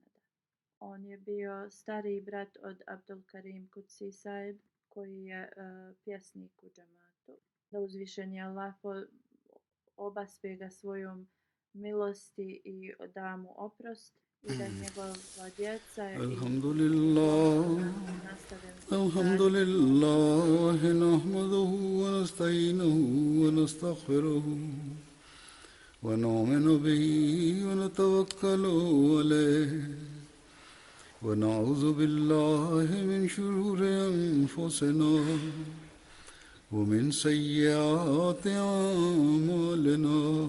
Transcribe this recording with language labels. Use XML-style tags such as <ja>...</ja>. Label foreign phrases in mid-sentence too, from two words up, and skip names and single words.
<bs>On je bio stariji brat od Abdul Karim Kutsi Saib koji je pjesnik u džamatu. Da uzvišeni Allah obaspe ga svojom milosti i da mu oprost i da njegova djeca</bs> <ar>الحمد لله نحمده ونستعينه ونستغفره ونؤمن به ونتوكل عليه ونعوذ بالله من شرور أنفسنا ومن سيئات أعمالنا.</ar>